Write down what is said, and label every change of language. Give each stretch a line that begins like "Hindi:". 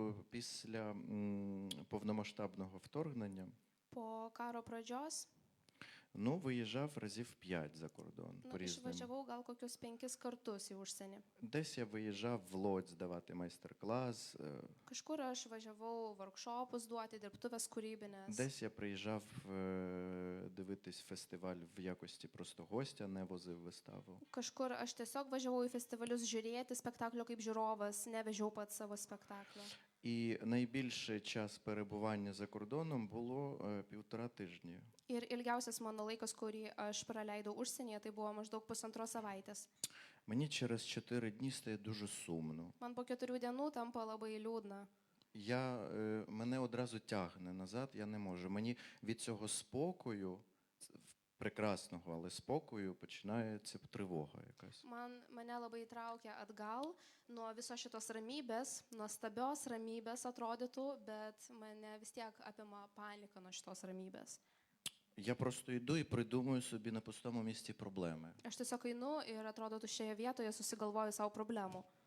Ukrainian: після повномасштабного вторгнення,
Lithuanian: Po karo pradžios
Ukrainian: ну, виїжджав разів 5 за кордон nu, по-різному.
Lithuanian: išvažiavau gal kokius 5 kartus į užsienį.
Ukrainian: Десь я виїжджав в Лодзь здавати майстер-клас,
Lithuanian: Kažkur aš važiavau workshopus duoti, dirbtuvės kūrybinės.
Ukrainian: десь я приїжджав дивитись фестиваль в якості просто гостя, не возив виставу.
Lithuanian: Kažkur aš tiesiog važiavau į festivalius žiūrėti spektaklio kaip žiūrovas, nevežiau pats savo spektaklio.
Ukrainian: І найбільший час перебування за кордоном було 1,5 тижні.
Lithuanian: Ir ilgiausias mano laikas, kurį aš praleidau užsienyje, tai buvo maždaug 1,5 savaitės.
Ukrainian: Мені через 4 дні стає дуже сумно.
Lithuanian: Man po 4 dienų tampa labai liūdna.
Ukrainian: Мене одразу тягне назад, я не можу. Мені від цього спокою, прекрасного, але спокою, починається тривога якась.
Lithuanian: Mane labai traukia atgal nuo viso šitos ramybės, nuostabios ramybės atrodytų, bet mane vis tiek apima panika nuo šitos ramybės.
Ukrainian: Я просто йду і придумую собі на пустому місці проблеми.
Lithuanian: Aš tiesiog einu ir atrodo tuščioje vietoje susigalvoju savo problemų.